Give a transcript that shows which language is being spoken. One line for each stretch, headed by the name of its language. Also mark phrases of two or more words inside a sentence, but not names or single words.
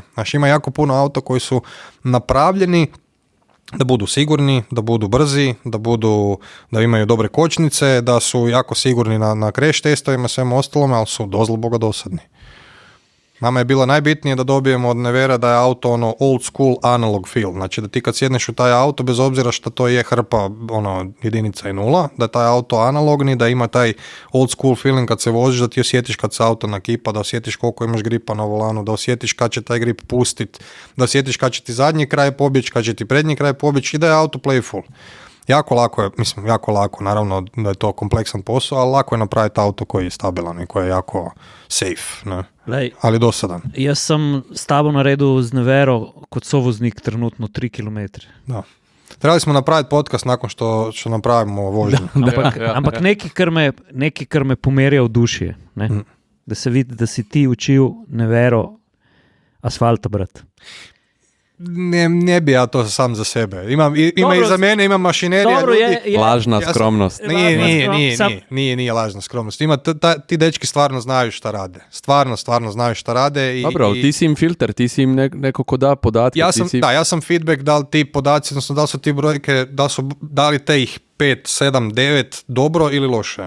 Croatian: Znači ima jako puno auta koji su napravljeni da budu sigurni, da budu brzi, da imaju dobre kočnice, da su jako sigurni na crash testovima, svemu ostalome, ali su dozlo boga dosadni. Nama je bilo najbitnije da dobijemo od Nevera da je auto
English: old school analog feel.
Croatian: Znači da ti kad sjedneš u taj auto, bez obzira što to je hrpa jedinica i nula, da je taj auto analogni, da ima taj
English: old school feeling
Croatian: kad se voziš, da ti osjetiš kad se auto nakipa, da osjetiš koliko imaš gripa na volanu, da osjetiš kad će taj grip pustit, da osjetiš kad će ti zadnji kraj pobjeći, kad će ti prednji kraj pobjeći i da je auto playful. Jako lako, naravno da je to kompleksan posao, ali lako je napraviti auto koji je stabilan i koji je jako safe, ne? Lej, ali dosadan.
Slovenian: Jaz sem s tabo na redu z Nevero kot sovoznik trenutno 3 km.
Croatian: Da. Trebali smo napraviti podcast nakon što napravimo vožnju.
Slovenian: Ampak nekaj, kar me pomerja v duši, ne? Da se vidi, da si ti učil Nevero asfalta brati.
Croatian: Ne bi ja to sam za sebe. Ima i za mene, ima mašinerija. Dobro, ljudi. Lažna skromnost. Nije lažna skromnost. Ti dečki stvarno znaju šta rade. Stvarno znaju šta rade. Dobro, ti si im filter, ti si im neko ko da podatke. Ja sam feedback da li ti podaci, odnosno da li su ti brojke, da li te ih 5, 7, 9 dobro ili loše.